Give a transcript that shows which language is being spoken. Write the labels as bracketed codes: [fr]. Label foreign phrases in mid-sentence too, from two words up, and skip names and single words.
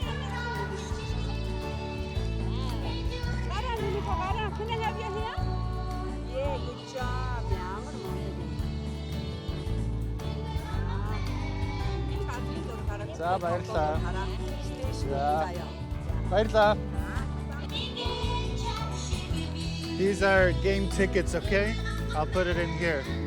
[en] Can I have your hair? Yeah, good job. [ko] 자, [mn] баярлалаа. 자, баярлалаа. [en] These are game tickets, okay? I'll put it in here.